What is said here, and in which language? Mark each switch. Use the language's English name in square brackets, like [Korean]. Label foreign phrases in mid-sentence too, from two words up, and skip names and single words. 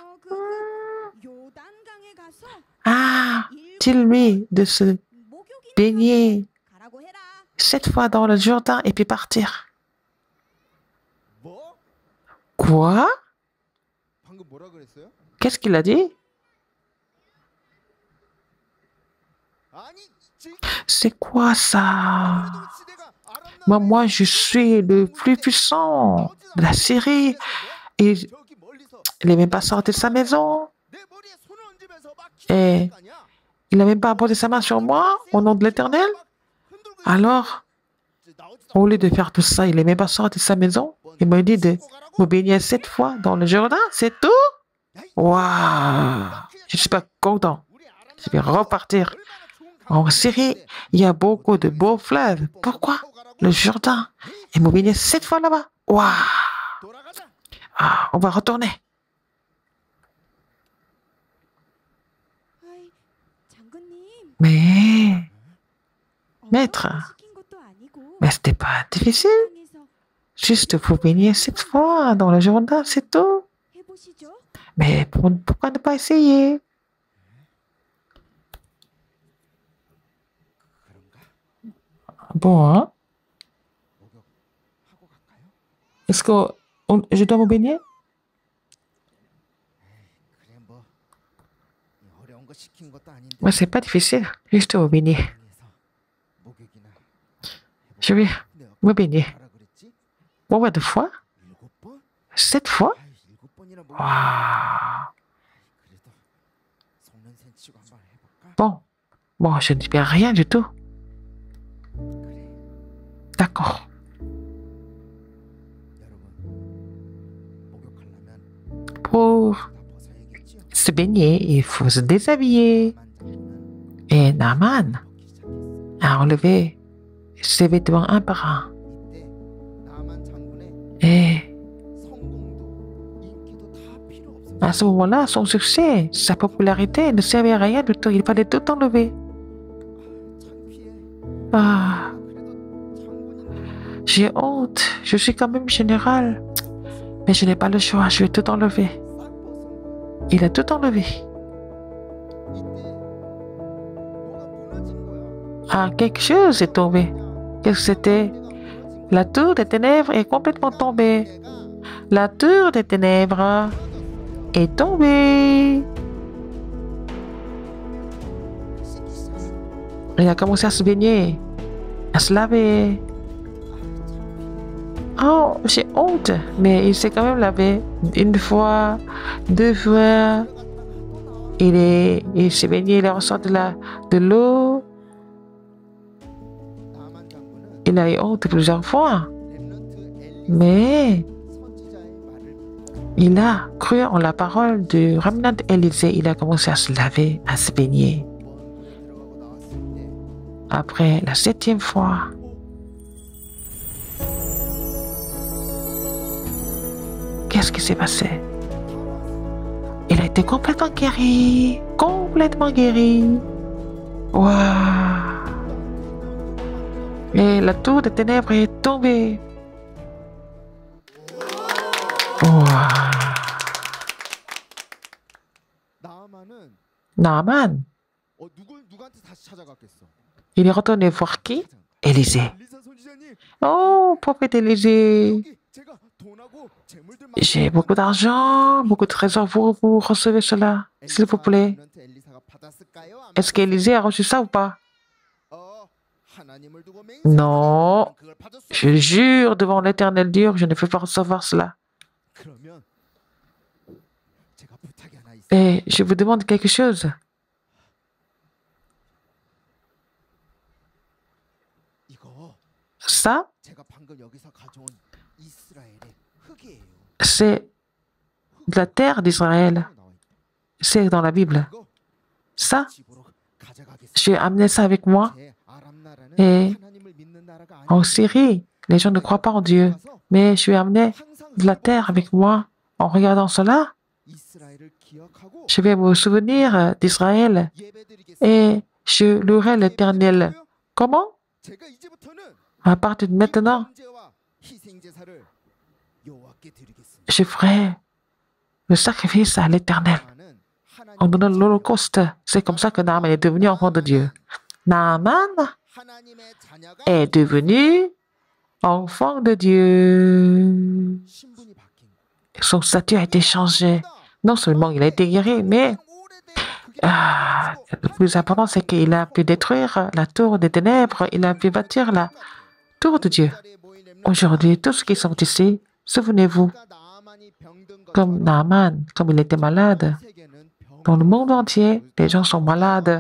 [Korean] 요단강에 가서 [French] Ah, dis-lui de se [Korean] 목욕이 [French] baigner [Korean] 가라고 해라. [French] 7 fois dans le Jourdain et puis partir. [Korean] 뭐? [French] Quoi? [Korean] 방금 뭐라 그랬어요? [French] Qu'est-ce qu'il a dit? [Korean] 아니, 지금 [French] C'est quoi ça? [Korean] 그래도 시대가 아람 [French] Moi, je suis le plus puissant de la Syrie. Et [Korean] 저기 멀리서 [French] il n'est même pas sorti de sa maison. [Korean] 내 머리에 손을 얹으면서 막 에. 기도하는 거 아니야? [French] Il n'a même pas posé sa main sur moi au nom de l'Éternel. Alors, au lieu de faire tout ça, il n'est même pas sorti de sa maison. Il m'a dit de me baigner 7 fois dans le Jourdain. C'est tout? Waouh! Je ne suis pas content. Je vais repartir. En Syrie, il y a beaucoup de beaux fleuves. Pourquoi le Jourdain? Et me baigner 7 fois là-bas. Waouh! Ah, on va retourner. [Korean] 아이, 장군님. [French] Mais, Maître. [Korean] 어려워서 시킨 것도 아니고 [French] mais c'était pas difficile. [Korean] 땅에서 [French] Juste vous baigner 7 fois dans le Jourdain, c'est tout. [Korean] 해보시죠. [French] Mais pourquoi ne pas essayer? Bon, hein? [Korean] 목욕하고 갈까요? [French] Est-ce que je dois me baigner? [Korean] 그래 뭐 어려운 거 시킨 것도 아닌데. [French] Mais c'est pas difficile. Juste me baigner. [Korean] 방에서 목욕이나 [French] Je vais [Korean] 근데 [French] me baigner. [Korean] 뭐라 그랬지? [French] Combien de fois? [Korean] 7번? [French] 7 fois? [Korean] 아이 7번이나 목욕. [French] Waouh! [Korean] 그래도 속는 셈 치고 한번 해볼까? [French] Bon. Bon, je ne dis bien rien du tout. [Korean] 그래 [French] D'accord. [Korean] 여러분 목욕하려면 [French] Pour [Korean] 다 벗어야겠지요? [French] se baigner, il faut se déshabiller. [Korean] 나만 장군은 [French] Et Naaman [Korean] 벗기 시작했어요. [French] a enlevé ses vêtements un par un. [Korean] 이때 나만 장군의 [French] Et [Korean] 성공도 인기도 다 필요 없었어요. [French] à ce moment-là, son succès, sa popularité ne servait à rien du tout. Il fallait tout enlever. [Korean] 창피해. [French] Ah, [Korean] 그래도 장군인데 [French] j'ai honte. Je suis quand même général. Mais je n'ai pas le choix. Je vais tout enlever. [Korean] 싹 벗은 거야. [French] Il a tout enlevé. [Korean] 이때 뭐가 무너진 거야. [French] Ah, quelque chose est tombé. Qu'est-ce que c'était? La tour des ténèbres est complètement tombée. La tour des ténèbres est tombée. Il a commencé à se baigner, à se laver. Oh, j'ai honte. Mais il s'est quand même lavé 1 fois, 2 fois. Il s'est baigné, il est ressorti de l'eau. [Korean] 나만 장군은 [French] Il a eu honte plusieurs fois. [Korean] 렘넌트 엘리 [French] Mais [Korean] 선지자의 말을 [French] il a cru en la parole du remnant Élysée. Il a commencé à se laver, à se baigner. [Korean] 원문에 들어가고 나왔을 때 [French] Après la 7e fois, qu'est-ce qui s'est passé? Il a été complètement guéri. Complètement guéri. Waouh! Et la tour des ténèbres est tombée. Ouah. [Korean] 나아만은 [French] Naaman, [Korean] 누구한테 다시 찾아갔겠어? [French] il est retourné voir qui? Élisée. [Korean] 엘리사 선지자님, [French] Oh, prophète Élisée, [Korean] 여기 제가 돈하고 재물들 [French] j'ai beaucoup d'argent, beaucoup de trésors, vous recevez cela, s'il vous plaît. [Korean] 엘리사가 받았을까요? 안 [French] Est-ce qu'Élisée a reçu ça ou pas? [Korean] 어, 하나님을 두고 맹세하니 [French] Non, [Korean] 그걸 받을 수 [French] je jure devant l'Éternel Dieu que je ne peux pas recevoir cela. [Korean] 그러면 제가 부탁이 하나 있어요. [French] Et je vous demande quelque chose. [Korean] 이거 [French] Ça, [Korean] 제가 방금 여기서 가져온 이스라엘의 흙이에요. [French] c'est de la terre d'Israël. [Korean] 나와 있고. [French] C'est dans la Bible. [Korean] 이거 [French] Ça, [Korean] 집으로 가져가겠습니다. [French] je vais amener ça avec moi. [Korean] 제 아람 나라는 [French] Et [Korean] 하나님을 믿는 나라가 [French] en [Korean] 아니에요. [French] Syrie, les gens ne croient pas en Dieu. Mais je vais amener de la terre avec moi. En regardant cela, [Korean] 이스라엘을 기억하고 [French] je vais me souvenir d'Israël [Korean] 예배드리겠습니다. [French] et je louerai l'Éternel. Comment? [Korean] 제가 이제부터는 [French] À partir de maintenant, [Korean] 번제와 희생 제사를 여호와께 드리겠습니다. [French] je ferai le sacrifice à l'Éternel [Korean] 나는 [French] en [Korean] 하나님 [French] donnant l'Holocauste. C'est comme ça que Naaman est devenu enfant de Dieu. Naaman [Korean] 하나님의 자녀가 [French] est devenu enfant de Dieu. [Korean] 신분이 바뀐 거예요. [French] Son statut a été changé. Non seulement il a été guéri, mais le plus important, c'est qu'il a pu détruire la tour des ténèbres. Il a pu bâtir la tour de Dieu. Aujourd'hui, tous ceux qui sont ici, souvenez-vous, comme Naaman, comme il était malade, dans le monde entier, les gens sont malades.